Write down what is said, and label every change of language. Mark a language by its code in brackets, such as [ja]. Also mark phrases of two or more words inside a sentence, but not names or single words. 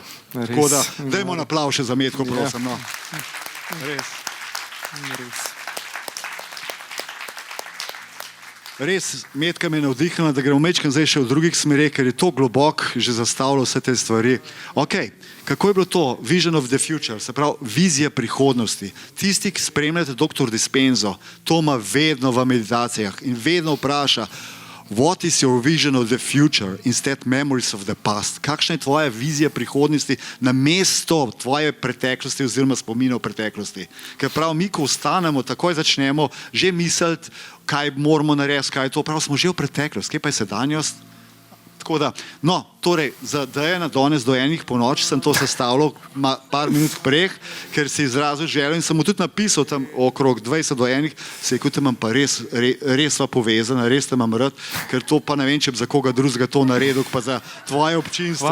[sl] Tako da, dajmo na aplav še za Metko, prosim, no. Res. Res, Metka me je navdihnila, da gremo mečkam zdaj še v drugih smereh, ker je to globok že zastavljal vse te stvari. Ok, kako je bilo to? [en] Vision of the future, [sl] se pravi vizija prihodnosti. Tisti, ki spremljate dr. Dispenzo, to ima vedno v meditacijah in vedno vpraša, [en] what is your vision of the future instead memories of the past? [sl] Kakšna je tvoja vizija prihodnosti namesto tvoje preteklosti oziroma spominov preteklosti? Ker prav mi, ko ostanemo, takoj začnemo že misliti, kaj moramo narediti, kaj je to, prav smo že v preteklosti, kje pa je sedanjost? Tako da, no, torej, za Dejana danes do 1 ponoči sem to sestavljal par minut prej, ker si izrazil željo in sem mu tudi napisal tam okrog 20 do 1, se je kot imam pa res sva povezana, res te imam rad, ker to pa ne vem, če bi za koga drugega to naredil, pa za tvoje občinstvo.